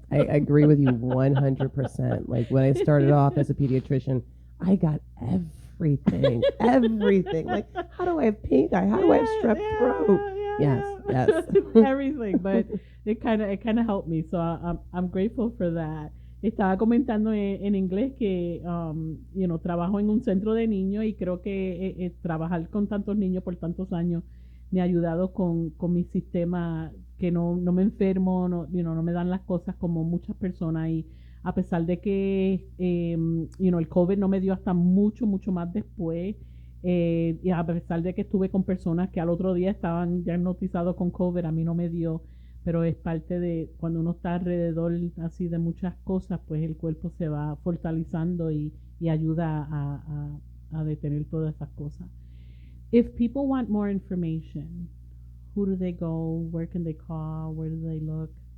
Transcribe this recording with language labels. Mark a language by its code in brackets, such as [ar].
[en] I agree with you 100%. Like when I started off as a pediatrician, I got everything, everything. Like, how do I have pink eye? How do I have strep throat? Yes, yes. Everything, but it kind of helped me, so I'm grateful for that. [es] Estaba comentando en inglés que, trabajo en un centro de niños y creo que trabajar con tantos niños por tantos años me ha ayudado con mi sistema, que no me enfermo, no me dan las cosas como muchas personas, y a pesar de que, el COVID no me dio hasta mucho, mucho más después, y a pesar de que estuve con personas que al otro día estaban diagnosticados con COVID, a mí no me dio, pero es parte de cuando uno está alrededor así de muchas cosas, pues el cuerpo se va fortalecendo y ayuda a detener todas esas cosas. [en] If people want more information, who do they go? Where can they call? Where do they look?